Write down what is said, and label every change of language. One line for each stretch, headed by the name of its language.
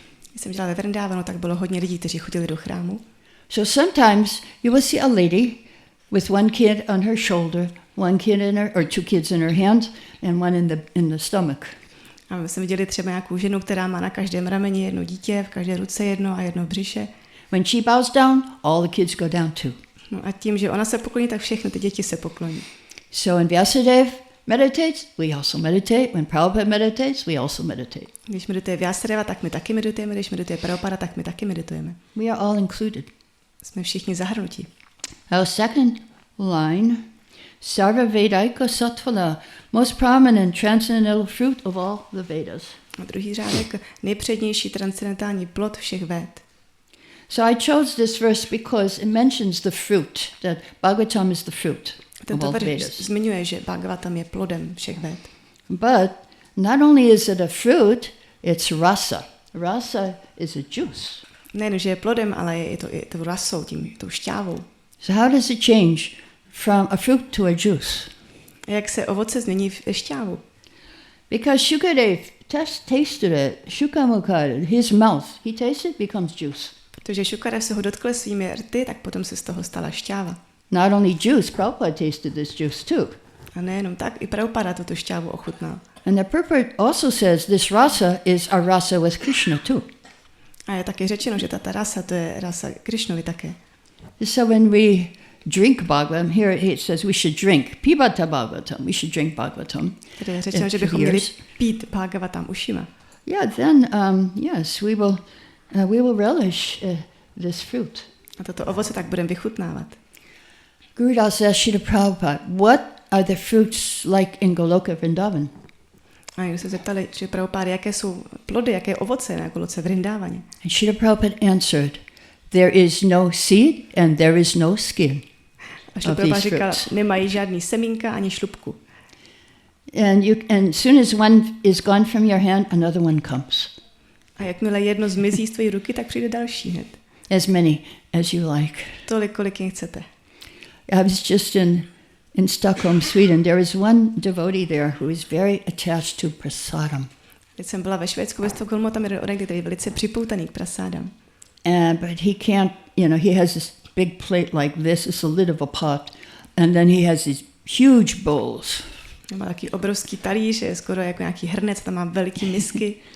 Czech: Když jsem žila ve Vrindávanu, tak bylo hodně lidí, kteří chodili do chrámu.
English: So sometimes you will see a lady with one kid on her shoulder, one kid in her, or two kids in her hand, and one in the stomach.
Czech: A my jsme viděli třeba nějakou ženu, která má na každém rameni jedno dítě, v každé ruce jedno a jedno v břiše.
English: When she bows down, all the kids go down too.
Czech: No a tím, že ona se pokloní, tak všechny ty děti se pokloní.
English: So when Vyasadeva meditates, we also meditate. When Prabhupada meditates, we also meditate.
Czech: Když medituje Vyasadeva, tak my taky meditujeme. Když medituje Prabhupada, tak my taky meditujeme.
English: We are all included.
Czech: Jsme všichni zahrnutí.
English: Our second line,
Sanskrit: Sarva Vedaika Sattvala,
English: most prominent transcendental fruit of all the Vedas.
Czech: A druhý řádek, nejpřednější transcendentální plod všech Véd.
English: So I chose this verse because it mentions the fruit, that Bhagavatam is the fruit of
Czech: Tento
English: all the
Czech: verš
English: Vedas.
Czech: zmiňuje, že Bhagavatam je plodem všech Véd.
English: But not only is it a fruit, it's rasa. Rasa is a juice.
Czech: Nejen, že je plodem, ale je to rasou, tou šťávou.
English: So how does it change from a fruit to a juice?
Czech: A jak se ovoce změní v šťávu?
English: Because Shukadeva tasted it, Shukamukha, his mouth, he tasted it, becomes juice.
Czech: Protože Šukadev se ho dotkl svými rty, tak potom se z toho stala šťáva.
English: Not only juice, Prabhupada tasted this juice too.
Czech: A nejenom tak, i Prabhupada tuto šťávu ochutnal.
English: And the Prabhupada also says this rasa is a rasa with Krishna too.
Czech: A je taky řečeno, že ta rasa, to je rasa Krišnovi také.
English: So when we drink Bhagavatam, here it says we should drink Pibata Bhagavatam, we should drink Bhagavatam.
Czech: Tedy je řečeno, že bychom měli pít Bhagavatam ušima.
English: Yeah, then yes, we will relish this fruit.
Czech: A toto ovoce tak budeme vychutnávat.
English: Gurudas asked Srila Prabhupada, what are the fruits like in Goloka Vrindavan?
Czech: A když se zeptali, že Prabhupada, jaké jsou plody, jaké ovoce na Goloce Vrindávaně.
English: And Srila Prabhupada answered, there is no seed and there is no skin
Czech: A Srila Prabhupada říkal, nemají žádný semínka ani šlupku.
English: And as soon as one is gone from your hand, another one comes.
Czech: A jakmile jedno zmizí z tvojí ruky, tak přijde další hned.
English: As many as you like.
Czech: Tolik, kolik jen chcete.
English: I was just in Stockholm, Sweden. There is one devotee there who is very attached to prasadam.
Czech: Když jsem byla ve Švédsku, ve Stockholmu, tam je jeden, který je velice připoutaný k prasádám.
English: But he can't, he has this big plate like this. It's a lid of a pot. And then he has these huge bowls.
Czech: Má takový obrovský talíř, je skoro jako nějaký hrnec, tam má veliký misky.